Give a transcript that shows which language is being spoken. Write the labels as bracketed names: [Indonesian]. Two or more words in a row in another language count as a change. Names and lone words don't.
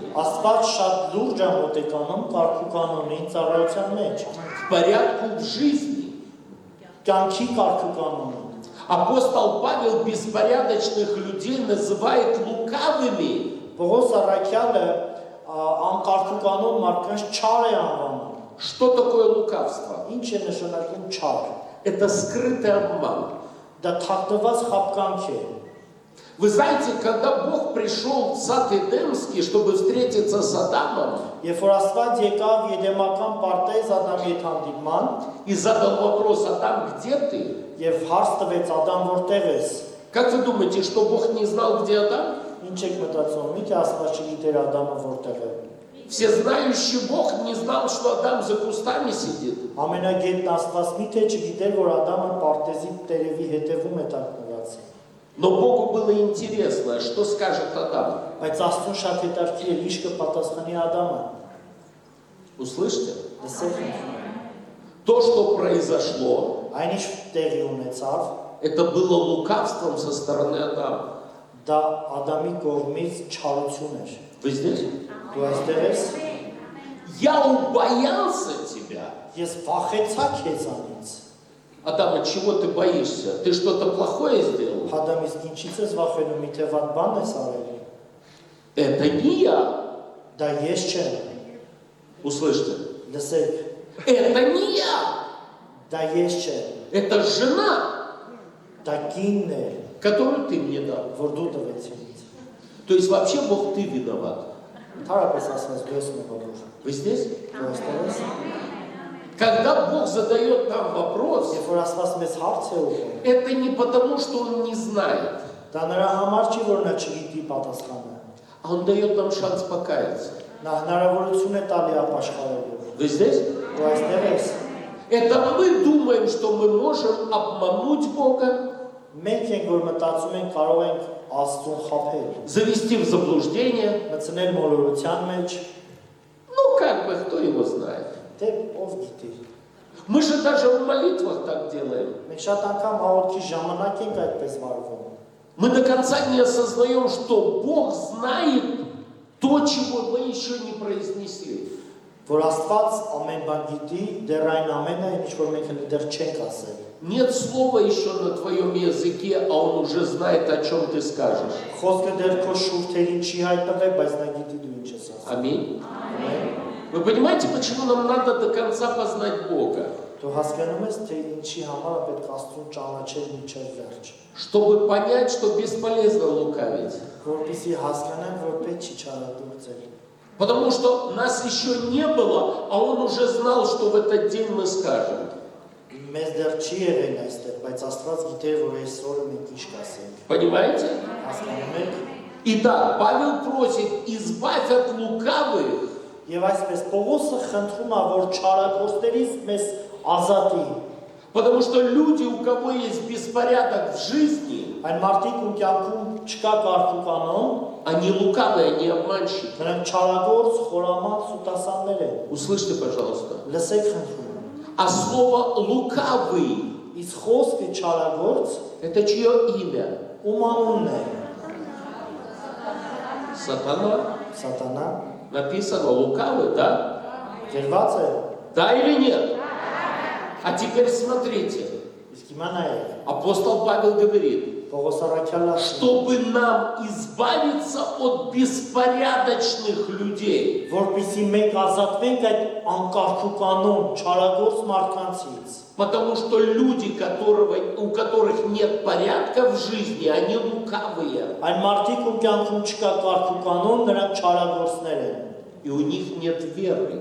[Armenian] Աստված շատ լուրջ է մոտեկանում կարգուկանոնին ծառայության մեջ, [Russian] к порядку в жизни. [Armenian] կյանքի կարգուկանոնին, [Russian] Апостол Павел беспорядочных людей называет лукавыми. [Armenian] Պողոս առաքյալը անկարգուկանոն մարդկանց չար է անվանում, [Russian] Что такое лукавство? [Armenian] ինչ է նշանակում չար, [Russian] Это скрытый обман. [Armenian] դա թաքնված խաբկանք է, [Russian] Вы знаете, когда Бог пришел в сад Эдемский, чтобы встретиться с Адамом, [Armenian] Երբ որ Աստված եկավ Եդեմական պարտեզ Ադամի հետ հանդիպման [Russian] и задал вопрос: Адам, где ты? [Armenian] եւ հարց տվեց Ադամ որտեղ ես, [Russian] Как вы думаете, что Бог не знал, где Адам? [Armenian] ինչ եք մտածում, միթե Աստված չգիտեր Ադամը որտեղ է, [Russian] Всезнающий Бог не знал, что Адам за кустами сидит. [Armenian] ամենագետն Աստված միթե չգիտեր, որ Ադամը պարտեզի տերևի հետևում է տակնված, [Russian] Но Богу было интересно, что скажет Адам. [Armenian] բայց Աստծուն շատ հետաքրքիր էր, ինչ կպատասխանի Ադամը, [Russian] Услышьте? [Armenian] լսեք, [Russian] То, что произошло, [Armenian] այնիշ տեղի ունեցավ, [Russian] это было лукавством со стороны Адама. [Armenian] դա Ադամի կողմից չարություն էր, [Russian] Вы здесь? [Armenian] դու այստեղ ես, [Russian] Я убоялся тебя. [Armenian] ես վախեցա քեզանից, [Russian] Адам, от чего ты боишься? Ты что-то плохое сделал? [Armenian] Ադամ իսկ ինչից ես վախենում, միթե վատ բան ես արել, [Russian] Это не я. [Armenian] դա ես չեմ, [Russian] Услышьте. [Armenian] լսեք, [Russian] Это не я. [Armenian] դա ես չեմ, [Russian] Это жена, [Armenian] դա կինն է, [Russian] которую ты мне дал. [Armenian] որ դու տվեց ինձ, [Russian] То есть вообще Бог, ты виноват. [Armenian] Հարապես ասված դու ես մեղավոր, [Russian] Вы здесь? [Armenian] դու այստեղ ես, [Russian] Когда Бог задает нам вопрос, [Armenian] երբ որ Աստված մեզ հարց է ուղղում, [Russian] это не потому, что Он не знает, [Armenian] դա նրա համար չի, որ նա չգիտի պատասխանը, [Russian] а Он дает нам шанс покаяться. [Armenian] նա հնարավորություն է տալի ապաշխարելու, [Russian] Вы здесь? [Armenian] դու այստեղ ես, [Russian] Это мы думаем, что мы можем обмануть Бога, [Armenian] մենք ենք, որ մտածում ենք կարող ենք Աստծուն խաբել, [Russian] завести в заблуждение. [Armenian] մտցնել մոլորության մեջ, [Russian] Ну, как бы, кто его знает. [Armenian] դե ով գիտի, [Russian] Мы же даже в молитвах так делаем. [Armenian] մենք շատ անգամ հաղորդքի ժամանակ ենք այդպես վարվում, [Russian] Мы до конца не осознаем, что Бог знает то, чего мы еще не произнесли. [Armenian] որ Աստված ամեն բան գիտի, դեռ այն ամենը, ինչ որ մենք դեռ չենք ասել։ [Russian] Нет слова еще на твоем языке, а он уже знает, о чем ты скажешь. [Armenian] Խոսքը դեռ քո շուրթերին չի հայտնվել, բայց նա գիտի դու ինչ ես ասում։ [Russian] Аминь. Вы понимаете, почему нам надо до конца познать Бога? [Armenian] Դու հասկանում ես, թե ինչի համար է պետք Աստծուն ճանաչել մինչև վերջ։ [Russian] Чтобы понять, что бесполезно лукавить. [Armenian] Որպեսզի հասկանան, որ պետք չի չարագործել։ [Russian] Потому что нас еще не было, а он уже знал, что в этот день мы скажем. [Armenian] Մեզ դեռ չի եղել այստեղ, բայց Աստված գիտեր, որ այսօրը մենք ինչ կասենք։ [Russian] Понимаете? [Armenian] Հասկանում եք։ [Russian] Итак, Павел просит, избавь от лукавых. [Armenian] Եվ այսպես Պողոսը խնդրում է, որ չարագործներից մեզ ազատի։ [Russian] Потому что люди, у кого есть беспорядок в жизни, [Armenian] Այն մարդիկ ում կյանքում չկա կարգ ու կանոն, [Russian] они лукавые, они обманщики. [Armenian] նրանք չարագործ, խորամանկ, սուտասաններ են։ [Russian] Услышьте, пожалуйста. [Armenian] Լսեք խնդրում։ [Russian] А слово «лукавый» [Armenian] Իսկ խոսքը չարագործ – [Russian] это чье имя? [Armenian] ում անունն է։ [Russian] Сатана. [Armenian] Սատանա։ [Russian] Написано «лукавый», да? [Armenian] Գրված է։ [Russian] Да или нет? А теперь смотрите. [Armenian] Իսկ հիմա նայեք։ [Russian] Апостол Павел говорит, [Armenian] Պողոս առաքյալը [Russian] чтобы нам избавиться от беспорядочных людей. [Armenian] որպեսզի մենք ազատվենք այդ անկարգ ու կանոն չարագործ մարդկանցից։ [Russian] Потому что люди, у которых нет порядка в жизни, они лукавые. [Armenian] Այն մարդիկ ում կյանքում չկա կարգ ու կանոն, նրանք չարագործներ են։ [Russian] И у них нет веры.